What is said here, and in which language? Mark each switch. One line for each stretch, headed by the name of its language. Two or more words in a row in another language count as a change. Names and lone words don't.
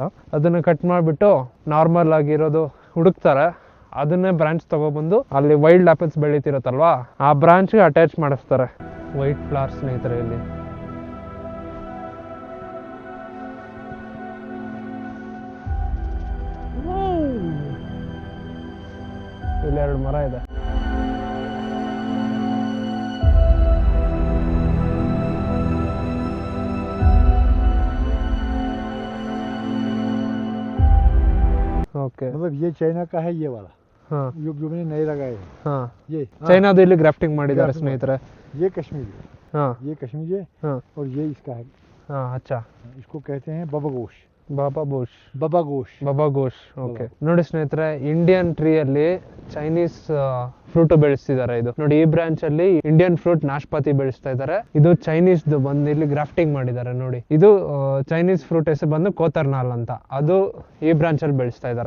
Kannada: ಅದನ್ನ ಕಟ್ ಮಾಡಿಬಿಟ್ಟು ನಾರ್ಮಲ್ ಆಗಿರೋದು ಹುಡುಕ್ತಾರೆ, ಅದನ್ನೇ ಬ್ರಾಂಚ್ ತಗೊಬಂದು ಅಲ್ಲಿ
English: wild apples
Kannada: ಬೆಳೀತಿರುತ್ತಲ್ವಾ ಆ ಬ್ರಾಂಚ್ಗೆ ಅಟ್ಯಾಚ್ ಮಾಡಿಸ್ತಾರೆ.
English: white flower
Kannada: ಸ್ನೇಹಿತರೆ, ಇಲ್ಲಿ ಇಲ್ಲಿ 2 ಮರ ಇದೆ.
Hindi: ओके, मतलब ये चाइना का है ये वाला। हाँ, जो मैंने नए लगाए हैं। हाँ, ये
Kannada: ಚೈನಾದು ಇಲ್ಲಿ ಗ್ರಾಫ್ಟಿಂಗ್ ಮಾಡಿದ್ದಾರೆ ಸ್ನೇಹಿತರೆ.
Hindi: ये कश्मीरी, हाँ, ये कश्मीरी है। हाँ, और ये इसका है। हाँ, अच्छा, इसको कहते हैं बाबा गोश।
Kannada: ಬಾಬಾ ಗೋಶ್,
Hindi: बाबा गोश,
Kannada: ಬಾಬಾ ಗೋಶ್. ಓಕೆ, ನೋಡಿ ಸ್ನೇಹಿತರೆ,
English: Indian tree
Kannada: ಅಲ್ಲಿ
English: Chinese fruit
Kannada: ಬೆಳೆಸ್ತಿದ್ದಾರೆ. ಇದು ನೋಡಿ, ಈ ಬ್ರಾಂಚ್ ಅಲ್ಲಿ
English: Indian fruit
Kannada: ನಾಶ್ಪಾತಿ ಬೆಳೆಸ್ತಾ ಇದ್ದಾರೆ. ಇದು ಚೈನೀಸ್ ಬಂದು ಇಲ್ಲಿ ಗ್ರಾಫ್ಟಿಂಗ್ ಮಾಡಿದ್ದಾರೆ. ನೋಡಿ, ಇದು
English: Chinese fruit
Kannada: ಹೆಸರು ಬಂದು ಕೋತರ್ನಾಲ್ ಅಂತ, ಅದು ಈ ಬ್ರಾಂಚ್ ಅಲ್ಲಿ ಬೆಳೆಸ್ತಾ ಇದ್ದಾರೆ.